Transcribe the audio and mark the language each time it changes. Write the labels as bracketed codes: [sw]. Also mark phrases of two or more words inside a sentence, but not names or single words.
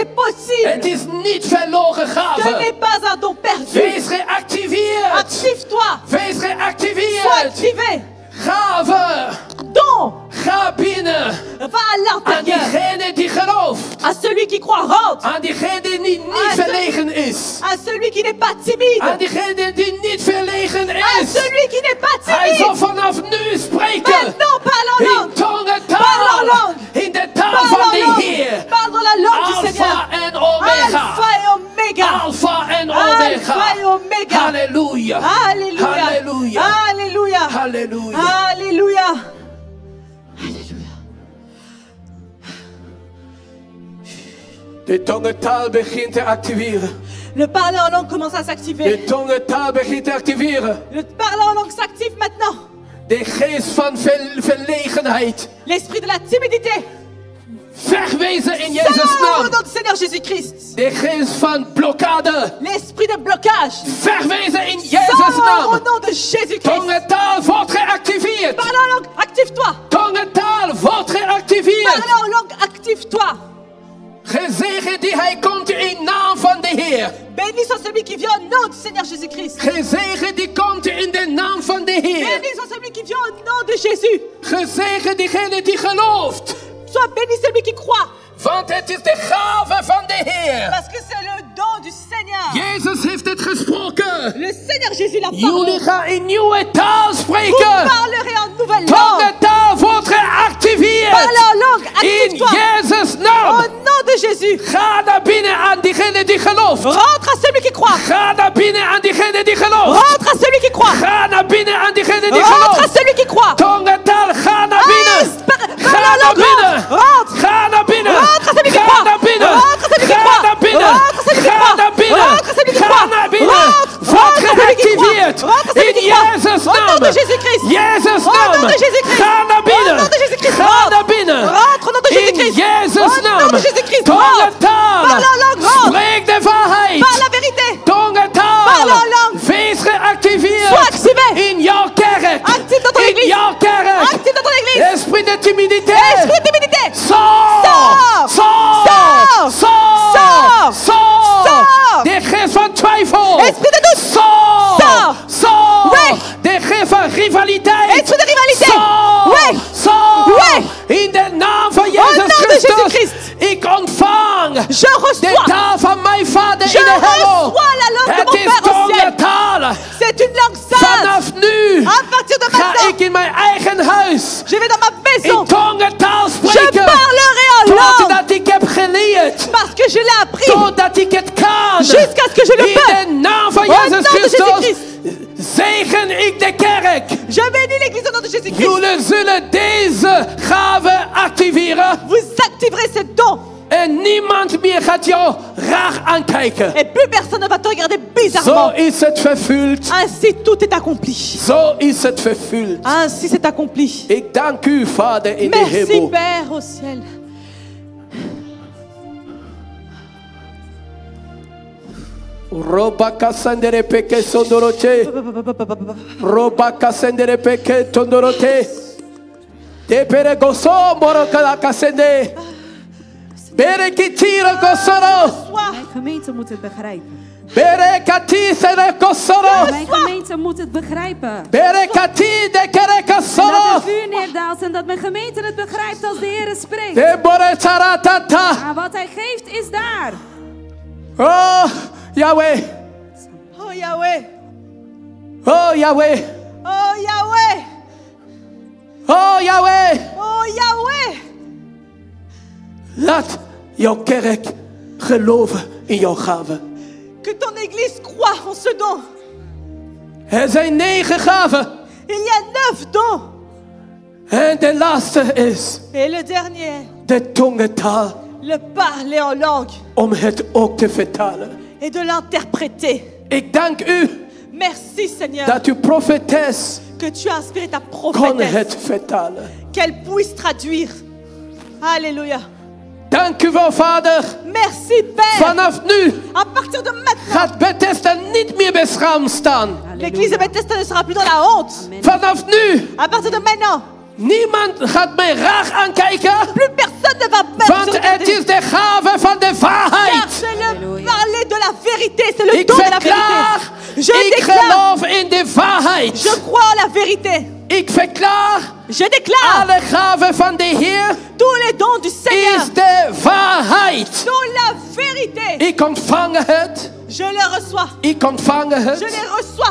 [nl] Het possible. is niet verloren [fr] Ce [nl] gave. [fr] n'est pas un don perdu. [nl] Wees geactiveerd. [fr] Active-toi. [nl] Wees [fr] Sois [nl] geactiveerd. [fr] activé. [nl] Gave. [fr] Don. [nl] Ga binnen. [fr] Va à [nl] Aan [fr] l'intérieur. [nl] diegene die gelooft. [fr] À celui qui croit, rentre. [nl] Aan diegene die niet verlegen is. [fr] À celui qui n'est pas timide. [nl] Aan diegene die niet verlegen [fr] À [nl] is. [fr] celui qui n'est pas [nl] Hij zal [fr] timide. [nl] vanaf nu spreken. [fr] Maintenant, parle en [nl] In [fr] langue. Parle en [nl] tongentaal. [fr] langue. [nl] In de taal [fr] Parle [nl] van [fr] en [nl] de [fr] langue. [nl] Heer. [fr] Parle dans la langue du Seigneur. [nl] Alpha en Omega. [fr] Alpha et Omega. [nl] Alpha en Omega. [fr] Alpha et Omega. [nl] Halleluja. [fr] Alléluia. [nl] Halleluja. [fr] Alléluia. [nl] Halleluja. [fr] Alléluia. [nl] De tongentaal begint te activeren. [fr] Le parler en langue commence à s'activer. [nl] De tongentaal begint te activeren. [fr] Le parler en langue s'active maintenant. [nl] De geest van verlegenheid. [fr] L'esprit de la timidité. [nl] Wegwezen in Jezus' [fr] Sors au [nl] naam. [fr] nom du Seigneur Jésus-Christ. [nl] De geest van blokkade. [fr] L'esprit de blocage. [nl] Wegwezen in Jezus' [fr] Sors au [nl] naam. [fr] nom de Jésus-Christ. [nl] Tongentaal wordt geactiveerd. [fr] Parle en langue, active-toi. [nl] Tongentaal wordt geactiveerd. [fr] Parle en langue, active-toi. [nl] Gezegend die hij komt in naam van de Heer. [fr] Béni soit celui qui vient au nom du Seigneur Jésus-Christ. [nl] Gezegend die komt in de naam van de Heer. [fr] Béni soit celui qui vient au nom de Jésus. [nl] Gezegend diegene die gelooft. [fr] Sois béni celui qui croit. [nl] Want het is de gave van de Heer. [fr] Parce que c'est le don du Seigneur. [nl] Jezus heeft het gesproken. [fr] Le Seigneur Jésus l'a [nl] Jullie [fr] parlé. [nl] gaan in nieuwe taal [fr] Vous [nl] spreken. [fr] parlerez en nouvelle langue. [nl] Tongentaal wordt geactiveerd. [fr] Parle en langue, [nl] In [fr] active-toi. [nl] Jezus' [fr] Au [nl] naam. [fr] nom de Jésus. [nl] Ga naar binnen aan diegene die gelooft. [fr] Rentre à celui qui croit. [nl] Ga naar binnen aan diegene die gelooft. [fr] Rentre à celui qui croit. [nl] Ga naar binnen aan diegene die [fr] Rentre à [nl] gelooft. [fr] celui qui croit. [nl] Tongentaal, ga naar binnen. Ga [fr] Parle en [nl] naar [fr] langue, [nl] binnen. [fr] rentre. [nl] Ga naar binnen. [fr] Rentre à celui qui [nl] Ga [fr] croit. [nl] naar binnen. [fr] Rentre à celui qui [nl] Ga [fr] croit. [nl] naar binnen. [fr] Rentre à celui qui [nl] Ga [fr] croit. [nl] naar binnen. [fr] Rentre à celui qui [nl] Ga [fr] croit. [nl] naar binnen. [fr] Rentre. [nl] Wordt [fr] Rentre à celui qui croit. [nl] geactiveerd. [fr] Rentre à celui [nl] In [fr] qui croit. [nl] Jezus' [fr] Au nom [nl] naam. [fr] de Jésus-Christ. [nl] Jezus' [fr] Au [nl] naam. [fr] nom de Jésus-Christ. [nl] Ga naar binnen. [fr] Au nom de Jésus-Christ. [nl] Ga [fr] Rentre. [nl] naar binnen. [fr] Rentre au nom de [nl] In [fr] Jésus-Christ. [nl] Jezus' [fr] Au nom [nl] naam. [fr] de Jésus-Christ. [nl] Tongentaal. [fr] Parle en langue, rentre. [nl] Spreek de waarheid. [fr] Parle la vérité. [nl] Tongentaal. [fr] Parle en langue. [nl] Wees geactiveerd. [fr] Sois activé. [nl] In jouw kerk. [fr] Active dans ton [nl] In [fr] église. [nl] jouw kerk. [fr] Active dans ton église. Esprit de timidité. Esprit de timidité. Sors. Sors. Sors. Sors. Sors. Sors. Sors. Sors. [nl] De geest van twijfel. [fr] Esprit de doute. Sors. Sors. Sors. Ouais. [nl] De geest van rivaliteit. [fr] Esprit de rivalité. Sors. Ouais. Sors. Ouais. [nl] In de naam van [fr] nom [nl] Jezus [fr] de [nl] Christus. [fr] Jésus-Christ. [nl] Ik ontvang [fr] Je [nl] de [fr] reçois. [nl] taal van mijn vader [fr] Je [nl] in de hemel. [fr] reçois la langue de [nl] Het [fr] mon [nl] is [fr] Père au ciel. [nl] tongentaal. [fr] C'est une langue sainte. [nl] Vanaf nu [fr] À partir de [nl] ga [fr] maintenant, [nl] ik in mijn eigen huis [fr] je vais dans ma [nl] in [fr] maison. [nl] tongentaal [fr] Je [nl] spreken. [fr] que je l'ai appris. [nl] Totdat ik het kan. [fr] Jusqu'à ce que je le [nl] In [fr] peux. [nl] de naam van [fr] Au nom [nl] Jezus [fr] de [nl] Christus [fr] Jésus-Christ. [nl] zegen ik de kerk. [fr] Je bénis l'église au nom de Jésus-Christ. [nl] Jullie zullen deze gave activeren. [fr] Vous activerez ce don. [nl] En niemand meer gaat jou raar aankijken. [fr] Et plus personne ne va te regarder [nl] Zo [fr] bizarrement. [nl] is het vervuld. [fr] Ainsi tout est accompli. [nl] Zo is het vervuld. [fr] Ainsi c'est accompli. [nl] Ik dank u, Vader in de [fr] Merci [nl] hemel. [fr] Père au ciel. Roba kasendere peke sondoroche. Roba kasendere peke tondorote. Depere goso morokala kasende. Bere kitiro gosoro. [nl] Mijn gemeente moet het begrijpen. Bere kati sere gosoro. Mijn gemeente moet het begrijpen. Bere kati de kere En dat gosoro. het vuur neerdaalt en dat mijn gemeente het begrijpt als de Heer spreekt. De bore taratata. Maar wat hij geeft is daar. Oh, Yahweh. Oh Yahweh. Oh, Yahweh. Oh Yahweh. Oh, Yahweh. Oh Yahweh. Laat jouw kerk geloven in jouw gave. [fr] Que ton église croit en ce don. [nl] Er zijn 9 gaven. [fr] Il y a 9 dons. [nl] En de laatste is [fr] Et le dernier, [nl] de tongentaal. [fr] le parler en langue [nl] Om het ook te vertalen. [fr] et de l'interpréter. [nl] Ik dank u [fr] Merci Seigneur [nl] dat uw profetes [fr] que tu as inspiré ta [nl] kon [fr] prophétesse. [nl] het vertalen. [fr] Qu'elle puisse traduire. Alléluia. [nl] Dank u wel, Vader. [fr] Merci Père. [nl] Vanaf nu [fr] À partir de maintenant, [nl] gaat Bethesda niet meer beschaamd staan. [fr] l'église de Bethesda ne sera plus dans la honte. [nl] Vanaf nu, [fr] À partir de maintenant, [nl] niemand gaat mij raar aankijken. [fr] plus personne ne va même [nl] Want [fr] se [nl] het [fr] regarder. [nl] is de gave van de [fr] Car [nl] waarheid. [fr] c'est le parler de la vérité, c'est le [nl] Ik [fr] don de la [nl] verklaar, [fr] vérité. Je [nl] ik [fr] déclare, [nl] geloof in de waarheid. [fr] je crois en la vérité. [nl] Ik verklaar, [fr] Je déclare, [nl] alle gaven van de Heer [fr] tous les dons du Seigneur [nl] is de waarheid. [fr] sont la vérité. [nl] Ik ontvang het, [fr] Je le reçois. [nl] ik ontvang [fr] Je [nl] het, [fr] les reçois.